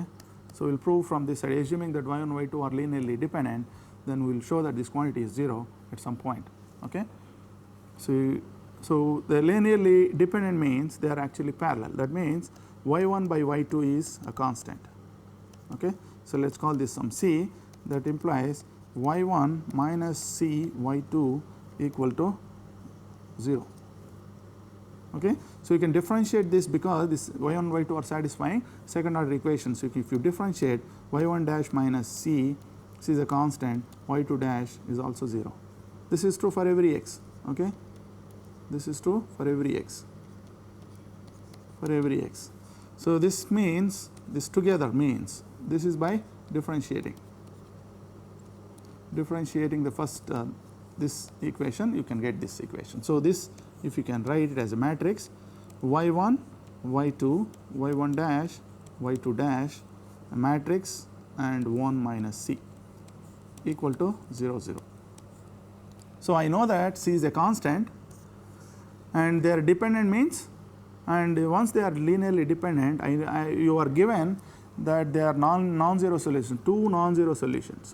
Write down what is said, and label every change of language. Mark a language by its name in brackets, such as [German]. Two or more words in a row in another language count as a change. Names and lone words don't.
[English] So we will prove from this side, assuming that y1 y2 are linearly dependent, then we will show that this quantity is 0 at some point. Okay. So the linearly dependent means they are actually parallel. That means y1 by y2 is a constant. Okay. So let's call this some c. That implies y1 minus c y2 equal to 0. Okay. So you can differentiate this because this y1 y2 are satisfying second order equations. So if you differentiate y1 dash minus c is a constant, y2 dash is also 0. This is true for every x. Okay. This is true for every x. So this means, this together means, this is by differentiating the first this equation, you can get this equation. So this, if you can write it as a matrix, y1 y2 y1 dash y2 dash a matrix and 1 minus c equal to 0 0. So I know that c is a constant and they are dependent means, and once they are linearly dependent, you are given that they are non-zero solutions, two non-zero solutions.